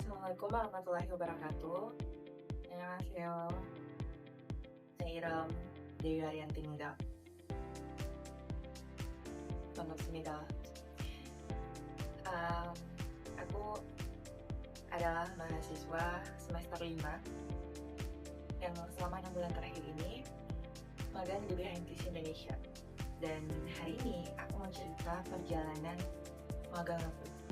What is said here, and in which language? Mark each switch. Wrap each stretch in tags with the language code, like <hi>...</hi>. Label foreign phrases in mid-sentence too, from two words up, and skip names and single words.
<ar>السلام عليكم ورحمة الله وبركاته.</ar> <ko>안녕하세요. 제 이름 Dewi Arianti입니다. 반갑습니다.</ko> <id>Um, aku adalah mahasiswa semester 5 yang selama 6 bulan terakhir ini magang di Behind This Indonesia. Dan hari ini aku mau cerita perjalanan magang aku.</id>